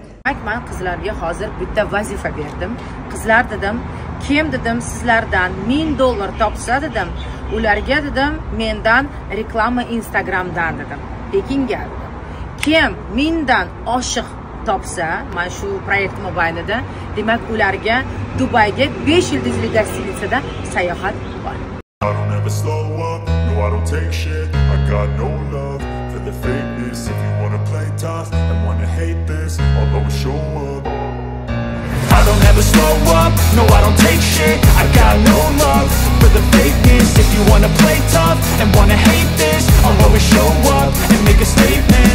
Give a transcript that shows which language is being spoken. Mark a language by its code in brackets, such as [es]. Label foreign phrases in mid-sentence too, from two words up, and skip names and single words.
[uz] Men qizlarga hozir bitta vazifa berdim. Qizlar dedim, kim dedim sizlardan $1000 topsa dedim, ularga dedim mendan reklama Instagramdan dedim. Pekinga dedim. Kim mendan oshiq topsa, mana shu proyekt mobaynida, demak ularga Dubayga 5 yulduzli gostinitsada sayohat bor. [en] I don't ever slow up, no I don't take shit. I got no love for the fakeness. If you wanna play tough and wanna hate this, I'll always show up. I don't ever slow up, no I don't take shit. I got no love for the fakeness. If you wanna play tough and wanna hate this, I'll always show up and make a statement.